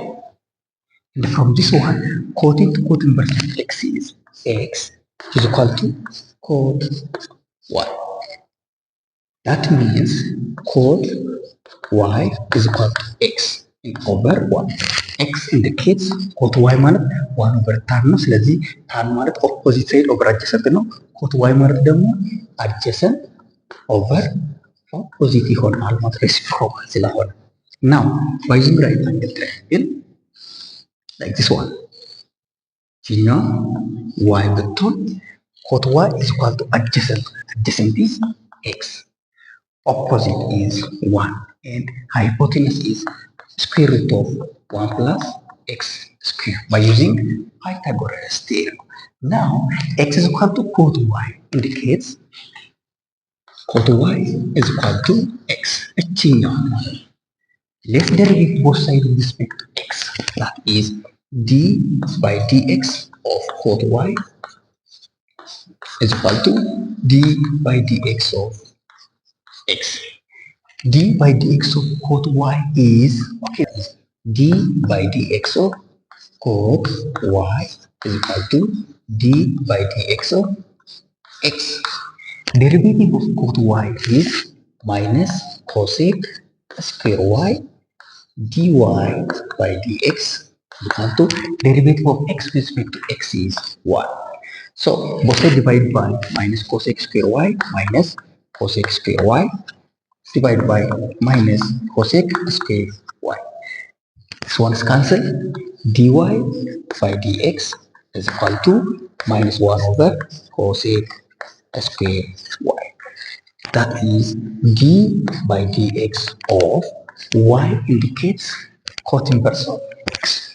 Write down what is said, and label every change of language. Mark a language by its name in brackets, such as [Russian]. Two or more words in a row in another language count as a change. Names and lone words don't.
[English] And from this one, cot into cot inverse of x is x is equal to cot y. That means cot y is equal to x over 1. x indicates cot y ማለት 1 over tan [Amharic] ነው። ስለዚህ [English] tan ማለት opposite side over adjacent ነው። cot y [Amharic] ማለት ደግሞ [English] adjacent over opposite [Amharic] ይሆናል ማለት [English] reciprocal ስለሆነ። Now by using right angle triangle like this one, [Amharic] ችኛው y ብትሆን [English] cot y is equal to adjacent is x, opposite is 1 and hypotenuse is square root of 1 plus x square by using Pythagoras theorem. Now x is equal to cot y indicates cot y is equal to x. Let's derive both sides with respect to x. That is d by dx of cot y is equal to d by dx of x. d by dx of cot y is okay. d by dx of cot y is equal to d by dx of x. Derivative of cot y is minus cosec square y dy by dx is equal to derivative of x with respect to x is 1. So both sides divide by minus cosec square y minus cosec square y divided by minus cosec square y. This one is cancelled. Dy by dx is equal to minus 1 over cosec square y. That is d by dx of y indicates cot inverse of x.